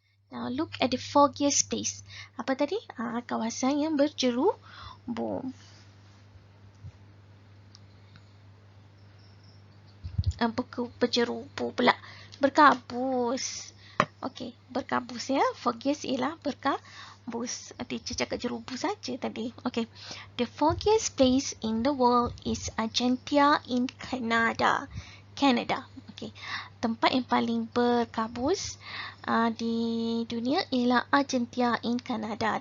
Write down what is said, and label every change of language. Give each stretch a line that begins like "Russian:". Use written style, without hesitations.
English: Now look at the foggiest place.
Malay: Apa tadi? Kawasan yang berjerubu. Berjerubu pula. Berkabus. Okay, berkabus ya. Foggiest ialah berkabus. Teacher cakap jerubu saja tadi. Okay.
English: The foggiest place in the world is Argentina in Canada.
Malay: Okay. Tempat yang paling berkabus di dunia ialah Argentina in Canada.